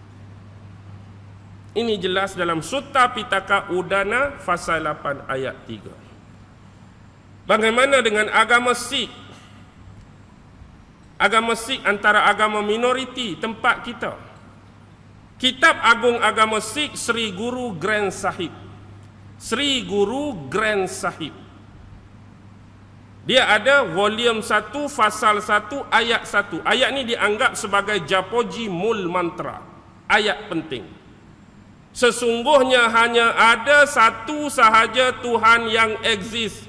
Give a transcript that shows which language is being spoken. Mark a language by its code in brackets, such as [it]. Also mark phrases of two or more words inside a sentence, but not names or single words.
[ms] Ini jelas dalam Sutta Pitaka Udana fasal 8 ayat 3. Bagaimana dengan agama Sikh? Agama Sikh antara agama minoriti tempat kita. Kitab agung agama Sikh Sri Guru Granth Sahib. Sri Guru Granth Sahib. Dia ada volume 1 fasal 1 ayat 1. Ayat ni dianggap sebagai Japoji Mul Mantra. Ayat penting. Sesungguhnya hanya ada satu sahaja Tuhan yang eksis.